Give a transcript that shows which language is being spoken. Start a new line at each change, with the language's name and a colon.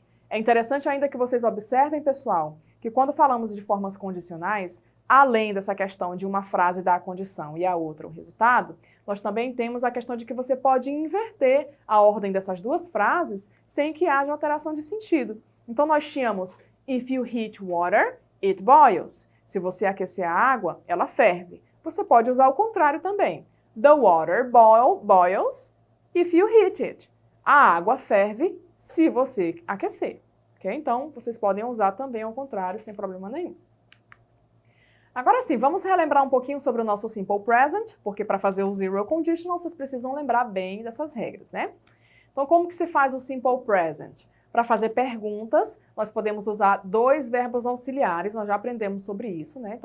Portuguese: É interessante ainda que vocês observem, pessoal, que quando falamos de formas condicionais, além dessa questão de uma frase dar a condição e a outra o resultado, nós também temos a questão de que você pode inverter a ordem dessas duas frases sem que haja alteração de sentido. Então, nós tínhamos
English: if you heat water, it boils.
Portuguese: Se você aquecer a água, ela ferve. Você pode usar o contrário também.
English: The water boils if you heat it.
Portuguese: A água ferve se você aquecer. Okay? Então, vocês podem usar também ao contrário, sem problema nenhum. Agora sim, vamos relembrar um pouquinho sobre o nosso simple present, porque para fazer o zero conditional, vocês precisam lembrar bem dessas regras, né? Então, como que se faz o simple present? Para fazer perguntas, nós podemos usar dois verbos auxiliares, nós já aprendemos sobre isso, né?